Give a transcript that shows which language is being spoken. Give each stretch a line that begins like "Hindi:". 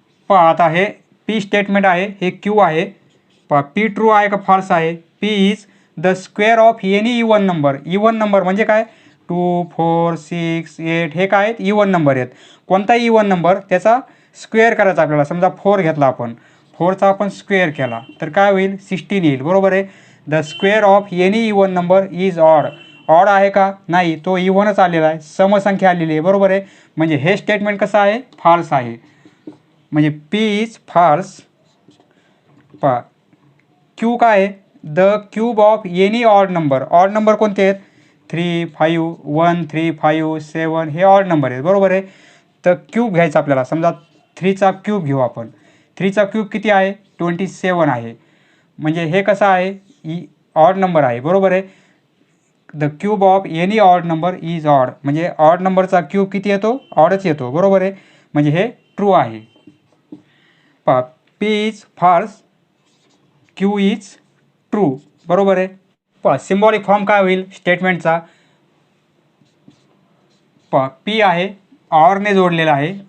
Marathi: आता हे P statement आहे, हे क्यू आहे. पी ट्रू आहे का फॉल्स आहे.
English: P is the square of any even number.
Marathi: Even number म्हणजे काय, 2, 4, 6, 8 हे काय आहेत, इवन नंबर आहेत. कोणताही इवन नंबर त्याचा स्क्वेअर करायचा आपल्याला. समजा 4 घेतला आपण, 4चा आपण स्क्वेअर केला तर काय होईल, 16 येईल. बरोबर आहे.
English: The square of any even number is odd.
Marathi: Odd आहे का, नाही, तो इव्हनच आलेला आहे, समसंख्या आलेली आहे. बरोबर आहे. म्हणजे हे स्टेटमेंट कसं आहे, फॉल्स आहे. म्हणजे
English: P is false.
Marathi: क्यू काय आहे,
English: The cube of any odd number.
Marathi: Odd number कोणते आहेत, 3, 5, 1, 3, 5, 7 हे ऑड नंबर आहेत. बरोबर आहे. तर क्यूब घ्यायचा आपल्याला. समजा 3चा क्यूब घेऊ आपण. 3चा क्यूब किती आहे, 27 आहे. म्हणजे हे कसं आहे, ऑड नंबर आहे. बरोबर आहे.
English: The cube of any odd number is odd.
Marathi: म्हणजे ऑड नंबरचा क्यूब किती येतो, ऑडच येतो. बरोबर आहे. म्हणजे हे ट्रू आहे.
English: P is false, Q is true.
Marathi: बरोबर आहे. सिम्बॉलिक फॉर्म काय होईल स्टेटमेंटचा, पी आहे, ऑरने जोडलेला आहे.